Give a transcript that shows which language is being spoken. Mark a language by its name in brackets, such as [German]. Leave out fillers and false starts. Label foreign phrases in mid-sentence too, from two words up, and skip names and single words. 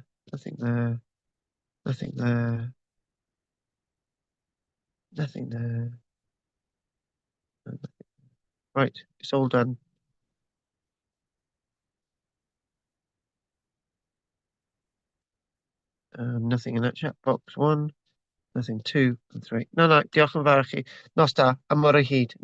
[English] Nothing there. Nothing there. Nothing there. Right, it's all done. Nothing in that chat box 1. Nothing 2 and 3. No, [Welsh] diolch yn fawr i chi. Nos da, am mor o hyd.